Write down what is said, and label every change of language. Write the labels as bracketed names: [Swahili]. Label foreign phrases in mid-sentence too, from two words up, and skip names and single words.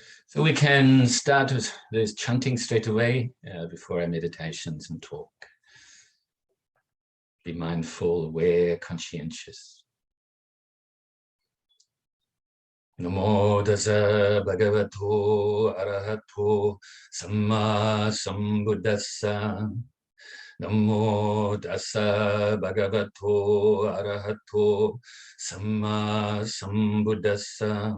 [English] So we can start with this chanting straight away before our meditations and talk. Be mindful, aware, conscientious. [Pali] Namo Tassa Bhagavato ArahatoSammaSambuddhassa. Namo Tassa Bhagavato ArahatoSammaSambuddhassa.